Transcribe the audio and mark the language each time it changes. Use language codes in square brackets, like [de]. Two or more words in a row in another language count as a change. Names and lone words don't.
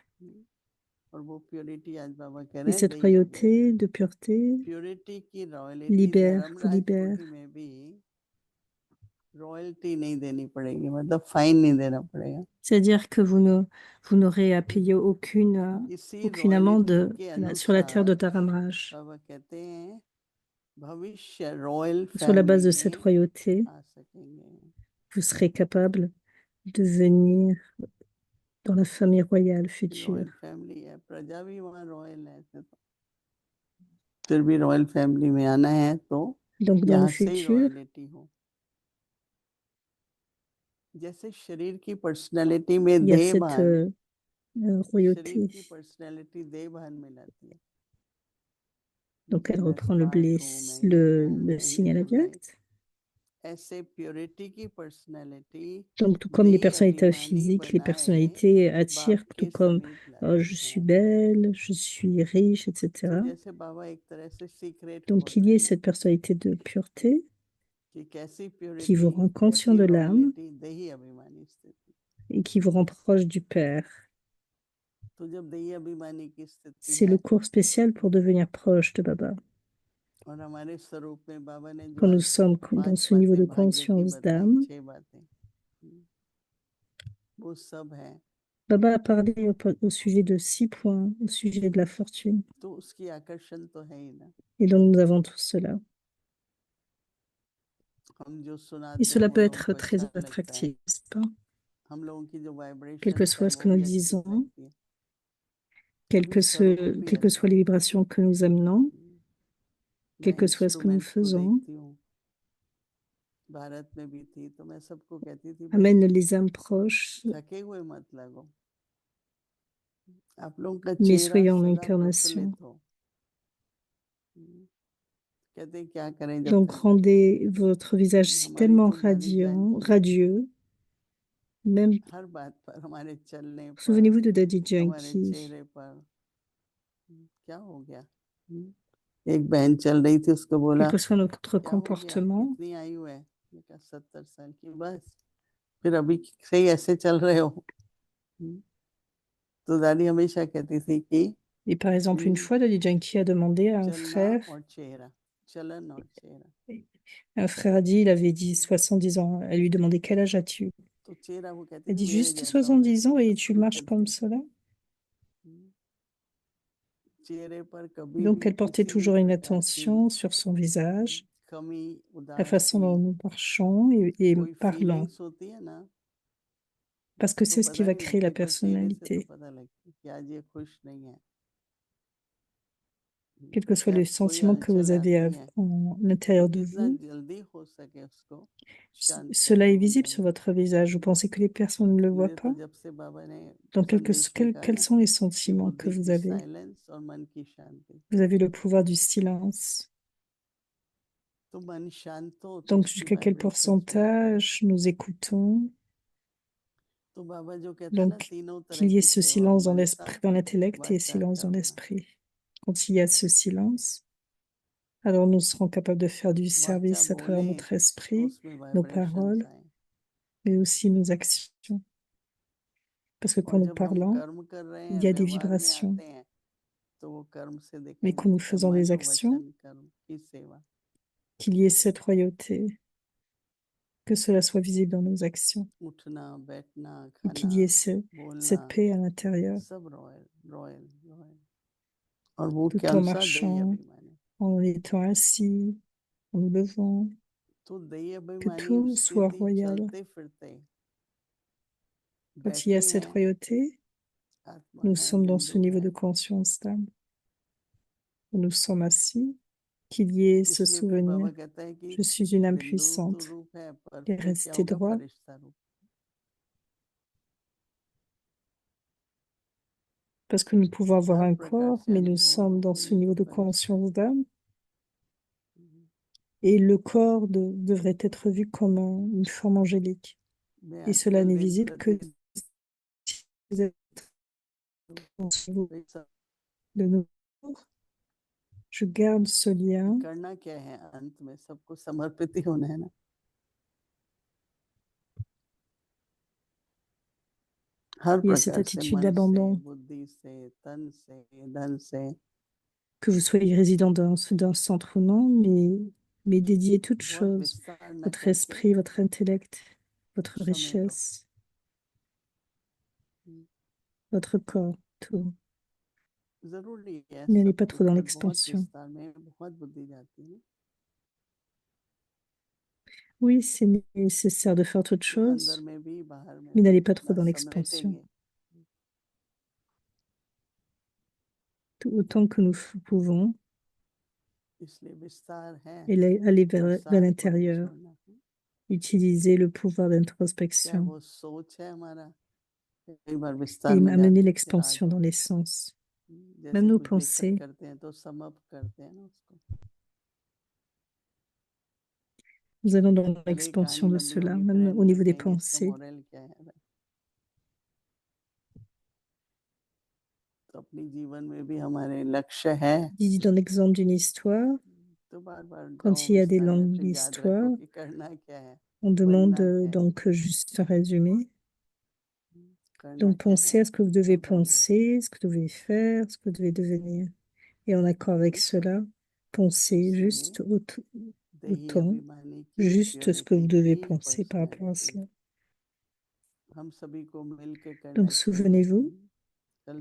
[hi] और वो प्योरिटी आज बाबा कह [fr] Et [hi] रहे हैं [fr] cette [hi] दही [fr] royauté [hi] अभिमानी, [fr] de pureté [hi] प्योरिटी की रॉयलिटी [fr] libère, vous [hi] धर्मराज [fr] libère. [hi] कोठी में भी रॉयल्टी नहीं देनी पड़ेगी, मतलब फाइन नहीं देना पड़ेगा, [fr] C'est-à-dire que vous n'aurez à payer [hi] इसी [fr] aucune [hi] रॉयलिटी [fr] amende [hi] के [fr] sur la terre de [hi] अनुसार [fr] Dharamraj. [hi] बाबा कहते हैं भविष्य रॉयल [fr] Sur la base [hi] फैमिली [fr] de cette [hi] में [fr] royauté, [hi] आ सकेंगे। [fr] vous serez capable de venir dans la famille royale future. [en] royal family [hi] है, प्रजा भी वहाँ रॉयल है, ऐसे तो फिर भी [en] royal family [hi] में आना है तो [fr] Donc dans le [hi] यहाँ से ही [fr] futur, [hi] रॉयलिटी हो। जैसे शरीर की पर्सनैलिटी में [fr] il y a cette [hi] देहभान, शरीर [fr] royauté. [hi] की पर्सनैलिटी देहभान में लाती है, [fr] Donc elle [hi] मैं [fr] reprend le, [hi] स्मार्ट [fr] blé, [hi] हूँ, मैं ये हूँ, [fr] le [hi] मैं ये [fr] signe à la [hi] हूँ, right? [fr] Vierge. [hi] ऐसे प्योरिटी की पर्सनैलिटी [fr] Donc tout comme les [hi] देह [fr] personnalités [hi] अभिमानी [fr] physiques, les [hi] बनाए [fr] personnalités [hi] बाप [fr] attirent, tout [hi] के [fr] comme [hi] समीप [fr] je [hi] लाती [fr] suis [hi] है। [fr] belle, je suis riche, [hi] तो [fr] etc. [hi] जैसे बाबा एक तरह से सीक्रेट [fr] Donc [hi] खोल [fr] il [hi] रहे [fr] y ait [hi] हैं ना [fr] cette personnalité de pureté [hi] कि कैसी [fr] qui [hi] प्योरिटी, [fr] vous rend conscient [hi] कैसी [fr] de l'âme [hi] रॉयलिटी, देही अभिमानी स्थिति। [fr] et qui vous rend proche du Père. [hi] तो जब देही अभिमानी की स्थिति [fr] C'est [hi] है [fr] le cours spécial pour devenir proche de Baba. [hi] और हमारे स्वरूप में बाबा ने जो [fr] Quand nous [hi] आज [fr] sommes dans [hi] 5 [fr] ce niveau [hi] बातें [fr] de [hi] भाग्य की [fr] conscience [hi] बताई, [fr] d'âme, [hi] 6 बातें, वो सब है, [fr] Baba a parlé au sujet de 6 points, au sujet de la fortune. [hi] तो उसकी आकर्षण तो है ही ना। [fr] Et donc nous avons tout cela. [hi] हम जो [fr] Et [hi] सुनाते हैं [fr] cela [hi] वो [fr] peut [hi] लोगों [fr] être [hi] को [fr] très [hi] अच्छा लगता है, [fr] attractif, n'est-ce pas? [hi] हम लोगों की जो [fr] Quel que [hi] वाइब्रेशंस है [fr] soit ce [hi] वो [fr] que nous [hi] भी अच्छी [fr] disons, [hi] लगती है, तभी स्वरूप भी [fr] quelles que [hi] ऐसा [fr] soient les [hi] है। [fr] vibrations que nous amenons, quel [hi] मैं [fr] que soit ce que nous [hi] इंस्ट्रूमेंट्स को [fr] faisons, [hi] देखती हूँ, भारत में भी थी, तो मैं सबको कहती थी भाई [fr] amène les âmes proches, [hi] थके हुए मत लगो, आप लोगों का [fr] mais [hi] चेहरा [fr] soyez en [hi] सदा [fr] incarnation. [hi] प्रफुल्लित हो। कहते हैं, क्या करें जब [fr] Donc [hi] थक जाते [fr] rendez votre visage si [hi] हमारी [fr] tellement [hi] तो दादी [fr] radiant, [hi] जानकी [fr] radieux, même, [hi] हर बात पर, हमारे चलने पर, [fr] souvenez-vous de Daddy [hi] हमारे [fr] Yankee, [hi] चेहरे पर क्या हो गया। एक बहन चल रही थी, उसको बोला [fr] quel que soit notre [hi] क्या हो गया, [fr] comportement, [hi] कितनी आयु है, मैंने कहा 70 साल की, बस फिर अभी से ही ऐसे चल रहे हो। तो दादी हमेशा कहती थी कि [fr] et par exemple, une fois, Daddy Yankee a demandé à [hi] चलना और चेहरा, चलन और चेहरा, [fr] un frère a dit, il avait dit 70 ans, elle lui demandait quel âge as-tu? [hi] तो चेहरा वो कहती [fr] Elle [hi] थी [fr] dit [hi] मेरे [fr] juste [hi] जैसा होना [fr] 70 ans [hi] चाहिए, [fr] et [hi] सब [fr] tu [hi] कुछ [fr] marches comme [hi] करती। [fr] cela? [hi] चेहरे पर कभी [fr] Donc [hi] भी [fr] elle portait [hi] किसी भी [fr] toujours une [hi] प्रकार की [fr] attention sur son visage, [hi] कमी, [fr] la façon dont [hi] उदासी, [fr] nous marchons et [hi] कोई [fr] parlons, [hi] फीलिंग्स होती है ना, [fr] parce que [hi] तो [fr] c'est ce qui [hi] पता [fr] va [hi] नहीं [fr] créer la [hi] लगती, पर चेहरे से तो [fr] personnalité. [hi] पता लगती कि आज ये खुश नहीं है। [fr] Quel que soit le [hi] जब कोई [fr] sentiment que vous [hi] हलचल [fr] avez [hi] आती है [fr] en [hi] तो [fr] l'intérieur de [hi] जितना [fr] vous, [hi] जल्दी हो सके उसको शांत [fr] cela [hi] करके [fr] est [hi] वो [fr] visible sur [hi] जाना। [fr] votre visage. Vous pensez que les personnes ne le voient [hi] मुझे तो [fr] pas? [hi] जब से बाबा ने [fr] Donc [hi] संदेश में कहा [fr] quels [hi] ना [fr] sont les [hi] कि [fr] sentiments que [hi] बुद्धि [fr] vous [hi] की [fr] avez? [hi] साइलेंस और मन की शांति, [fr] Vous avez le pouvoir du silence. [hi] तो मन शांत हो तो [fr] Donc [hi] उसकी [fr] jusqu'à quel [hi] वाइब्रेशंस भी आती है। [fr] pourcentage nous écoutons? [hi] तो बाबा जो कहता है ना, [fr] Donc [hi] तीनों तरह [fr] qu'il y ait [hi] की [fr] ce [hi] सेवा, [fr] silence dans [hi] मनसा, [fr] l'esprit, dans l'intellect et [hi] वाचा, [fr] silence dans [hi] कर्मणा। [fr] l'esprit. Quand il y a ce silence, alors nous serons capables de faire du [hi] वाचा [fr] service à travers [hi] बोले [fr] notre [hi] तो [fr] esprit, [hi] उसमें [fr] nos [hi] वाइब्रेशंस [fr] paroles, [hi] आए, [fr] mais aussi nos actions. Parce que quand [hi] और [fr] nous [hi] जब हम [fr] parlons, [hi] कर्म कर रहे [fr] il [hi] हैं, [fr] y a des [hi] व्यवहार में [fr] vibrations. [hi] आते हैं, तो वो कर्म से [fr] Mais quand [hi] दिखाई [fr] nous [hi] देता है, [fr] faisons des [hi] मन [fr] actions, [hi] वचन कर्म की सेवा। [fr] qu'il y ait cette royauté, que cela soit visible dans nos actions, [hi] उठना, बैठना, [fr] et [hi] खाना, [fr] qu'il y ait [hi] बोलना, [fr] cette paix à l'intérieur, [hi] सब [en] royal royal royal. [hi] और वो [fr] tout [hi] क्या [fr] en [hi] सा दई [fr] marchant, [hi] अभिमानी, [fr] en étant assis, en nous levant, [hi] तो दई [fr] que [hi] अभिमानी [fr] tout soit [hi] स्थिति [fr] royal. [hi] चलते फिरते [fr] Quand il y a [hi] बैठे [fr] cette [hi] हैं, [fr] royauté, [hi] आत्मा [fr] nous [hi] है, [fr] sommes dans ce [hi] बिंदु [fr] niveau [hi] है, [fr] de conscience d'âme. Nous sommes assis, qu'il y ait ce [hi] इसलिए फिर [fr] souvenir. [hi] बाबा कहता है कि [fr] Je suis une âme [hi] बिंदु तो [fr] puissante [hi] रूप है, पर [fr] et [hi] फिर क्या [fr] restez [hi] होगा, [fr] droit, [hi] फरिश्ता रूप। [fr] parce que nous pouvons avoir [hi] हर [fr] un [hi] प्रकार [fr] corps, [hi] से [fr] mais nous [hi] अनुभव [fr] sommes dans ce [hi] होंगे [fr] niveau [hi] तो [fr] de [hi] फरिश्ता। [fr] conscience d'âme. Et le corps devrait être vu comme une forme angélique. [hi] मैं [fr] Et cela [hi] आजकल [fr] n'est [hi] दिन [fr] visible que [hi] प्रतिदिन [fr] si vous êtes dans ce niveau de nos corps. Je garde ce lien. [hi] करना क्या है, अंत में सबको समर्पित ही होना है ना। हर [fr] Il y a cette [hi] प्रकार से, [fr] attitude [hi] मन से, [fr] d'abandon, [hi] बुद्धि से, तन से, धन से, [fr] que vous soyez résident d'un centre ou non, mais dédiez toute [hi] बहुत [fr] chose, [hi] विस्तार न [fr] votre [hi] करके [fr] esprit, votre intellect, votre [hi] समेटो। [fr] richesse, votre corps, tout. [hi] जरूरी है [fr] N'allez [hi] सब [fr] pas [hi] कुछ, [fr] trop dans [hi] पर बहुत [fr] l'expansion. [hi] विस्तार में बहुत बुद्धि जाती है ना, [fr] Oui, c'est nécessaire de faire toute [hi] तो अंदर [fr] chose, [hi] में भी बाहर में [fr] mais [hi] भी [fr] n'allez pas trop [hi] जितना [fr] dans l'expansion. [hi] समेटेंगे, [fr] Autant que nous pouvons, [hi] इसलिए विस्तार है, [fr] et aller vers [hi] प्रसार को नहीं [fr] l'intérieur. [hi] छोड़ना। [fr] Utiliser le pouvoir [hi] चाहे [fr] d'introspection [hi] वो सोच है हमारा, कई बार [fr] et [hi] विस्तार में [fr] amener [hi] जाते हैं कि आ [fr] l'expansion [hi] जाओ, [fr] dans les sens. Même [hi] जैसे [fr] nos [hi] कुछ लेखन [fr] pensées, [hi] करते हैं तो समअप करते हैं ना उसको। [fr] nous allons dans [hi] भले ही कहानी [fr] l'expansion de [hi] लंबी [fr] cela, [hi] होगी, फिर [fr] même [hi] एंड [fr] au [hi] में [fr] niveau des [hi] कहेंगे इसका [fr] pensées. [hi] मोरल क्या है। तो अपनी जीवन में भी हमारे लक्ष्य है, [fr] Dit dans l'exemple d'une histoire, [hi] तो बार बार जाओ [fr] quand il y a des [hi] विस्तार में, [fr] longues [hi] फिर याद रखो [fr] histoires, [hi] कि करना क्या है, [fr] on demande [hi] बनना क्या है, [fr] donc juste un résumé. [hi] करना [fr] Donc [hi] क्या है, [fr] pensez à ce que vous devez [hi] और बनना क्या [fr] penser, ce que vous devez faire, ce que vous devez devenir. Et en accord avec cela, [hi] है। [fr] pensez [hi] इसीलिए [fr] juste [hi] देही [fr] autant, [hi] अभिमानी की [fr] juste ce que vous [hi] प्योरिटी [fr] devez [hi] की [fr] penser par rapport à [hi] पर्सनैलिटी, [fr] cela. [hi] हम सभी को मिलके करना [fr] Donc [hi] चाहिए। [fr] souvenez-vous, [hi] कल